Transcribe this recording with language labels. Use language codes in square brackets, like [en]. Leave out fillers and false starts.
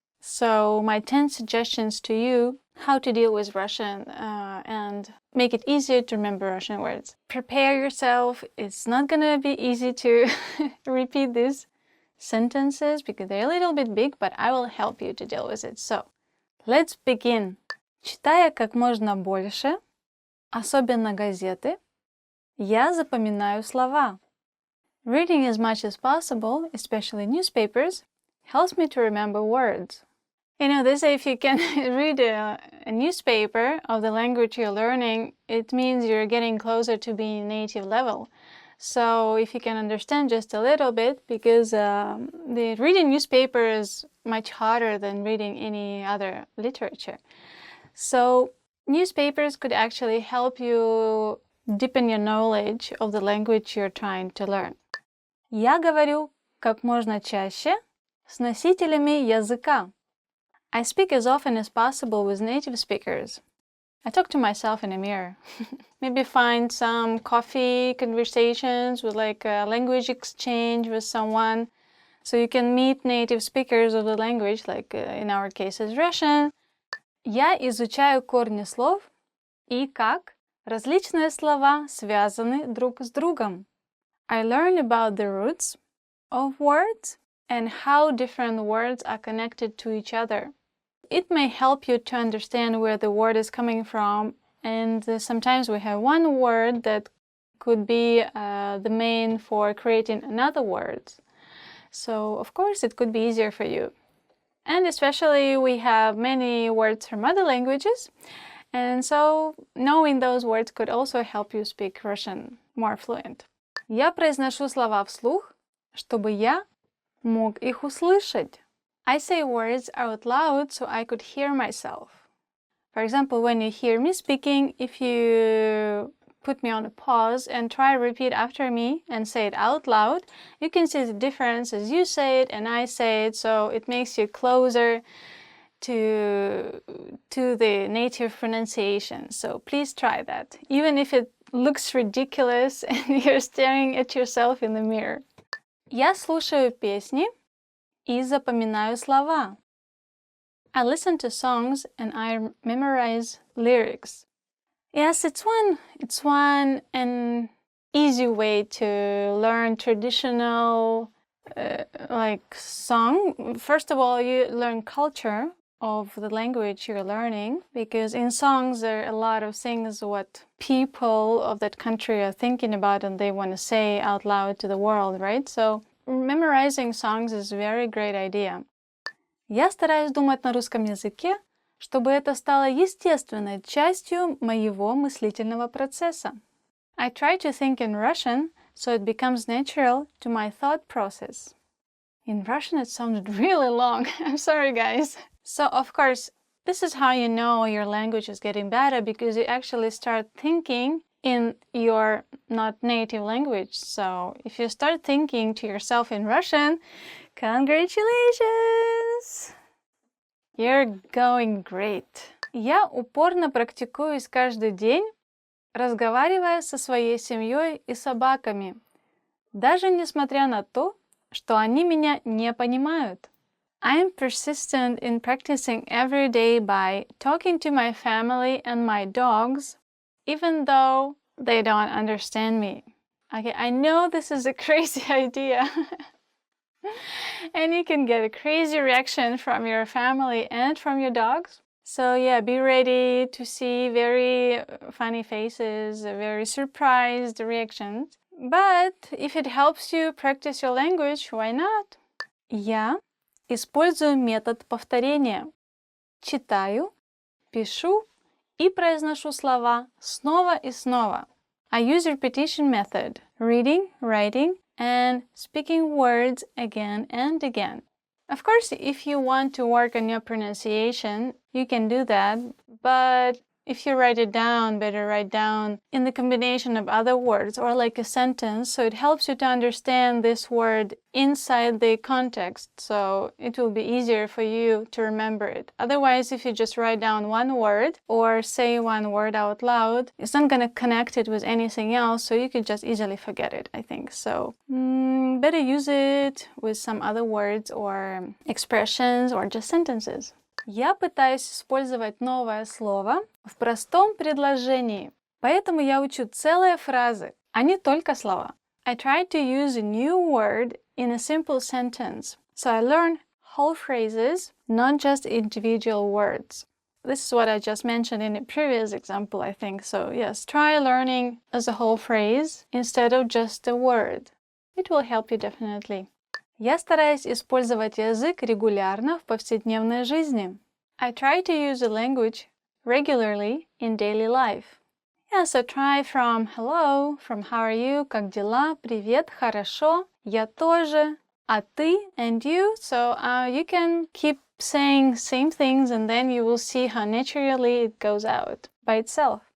[en] So my 10 suggestions to you how to deal with Russian and make it easier to remember Russian words. Prepare yourself. It's not going to be easy to repeat these sentences because they're a little bit big, but I will help you to deal with it. So let's begin. [ru] Читая как можно больше, особенно газеты, я запоминаю слова. [en] Reading as much as possible, especially newspapers, helps me to remember words. You know, they say if you can read a newspaper of the language you're learning, it means you're getting closer to being native level. So if you can understand just a little bit, because the reading newspaper is much harder than reading any other literature. So newspapers could actually help you deepen your knowledge of the language you're trying to learn. [ru] Я говорю как можно чаще с носителями языка. [en] I speak as often as possible with native speakers. I talk to myself in a mirror. Maybe find some coffee conversations with like a language exchange with someone. So you can meet native speakers of the language, like in our case is Russian. [ru] Я изучаю корни слов и как различные слова связаны друг с другом. [en] I learn about the roots of words and how different words are connected to each other. It may help you to understand where the word is coming from, and sometimes we have one word that could be the main for creating another word. So, of course, it could be easier for you. And especially we have many words from other languages, and so knowing those words could also help you speak Russian more fluent. [ru] Я произношу слова вслух, чтобы я мог их услышать. [en] I say words out loud so I could hear myself. For example, when you hear me speaking, if you put me on a pause and try to repeat after me and say it out loud, you can see the difference as you say it and I say it, so it makes you closer to the native pronunciation. So please try that, even if it looks ridiculous and you're staring at yourself in the mirror. [ru] Я слушаю песни и запоминаю слова. [en] I listen to songs and I memorize lyrics. Yes, it's one an easy way to learn traditional like song. First of all, you learn culture of the language you're learning, because in songs there are a lot of things what people of that country are thinking about and they want to say out loud to the world, right? So memorizing songs is a very great idea. [ru] Я стараюсь думать на русском языке, чтобы это стало естественной частью моего мыслительного процесса. [en] I try to think in Russian so it becomes natural to my thought process. In Russian it sounded really long. I'm sorry, guys. So, of course, this is how you know your language is getting better, because you actually start thinking in your not native language. So, if you start thinking to yourself in Russian, congratulations! You're going great. [ru] Я упорно практикуюсь каждый день, разговаривая со своей семьей и собаками, даже несмотря на то, что они меня не понимают. [en] I am persistent in practicing every day by talking to my family and my dogs, even though they don't understand me. Okay, I know this is a crazy idea. And you can get a crazy reaction from your family and from your dogs. So yeah, be ready to see very funny faces, very surprised reactions. But if it helps you practice your language, why not? [ru] Я использую метод повторения. Читаю, пишу и произношу слова снова и снова. [en] I use repetition method, reading, writing, and speaking words again and again. Of course, if you want to work on your pronunciation, you can do that, but if you write it down, better write down in the combination of other words or like a sentence, so it helps you to understand this word inside the context, so it will be easier for you to remember it. Otherwise, if you just write down one word or say one word out loud, it's not going to connect it with anything else, so you could just easily forget it, I think. So better use it with some other words or expressions or just sentences. [ru] Я пытаюсь использовать новое слово в простом предложении, поэтому я учу целые фразы, а не только слова. [en] I try to use a new word in a simple sentence, so I learn whole phrases, not just individual words. This is what I just mentioned in a previous example, I think. So yes, try learning as a whole phrase instead of just a word. It will help you definitely. [ru] Я стараюсь использовать язык регулярно в повседневной жизни. [en] I try to use the language regularly in daily life. Yeah, so try from hello, from how are you, [ru] как дела, привет, хорошо, я тоже, а ты, [en] and you. So you can keep saying same things and then you will see how naturally it goes out by itself.